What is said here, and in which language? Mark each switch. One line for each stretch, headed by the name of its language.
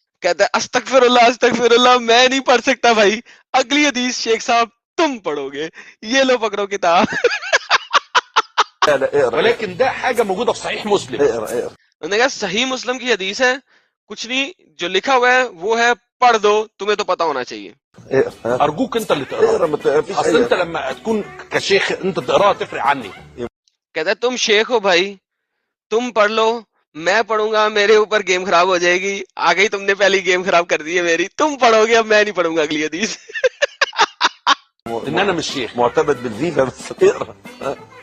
Urdu: کہتا ہے استغفر اللہ, میں نہیں پڑھ سکتا بھائی, اگلی حدیث شیخ صاحب تم پڑھو گے, یہ لو پکڑو کتاب.
Arabic: لا لا اقرا ولكن ده حاجه موجوده في صحيح مسلم. اقرا اقرا.
Urdu: انہوں نے کہا صحیح مسلم کی حدیث ہے, کچھ نہیں, جو لکھا ہوا ہے وہ ہے, پڑھ دو, تمہیں تو پتا ہونا چاہیے.
Arabic: اقرا. ها. ارجوك انت اللي اقرا تقراها. ما فيش اصل انت اي. لما تكون كشيخ انت تقراها تفرق عني.
Urdu: کہتا ہے تم شیخ ہو بھائی, تم پڑھ لو, میں پڑھوں گا میرے اوپر گیم خراب ہو جائے گی. آگے ہی تم نے پہلی گیم خراب کر دی ہے میری, تم پڑھو گے, اب میں نہیں پڑھوں گا اگلی حدیث.
Arabic: ان انا مش شيخ. معتمد بالفيفا بس اقرا. ها.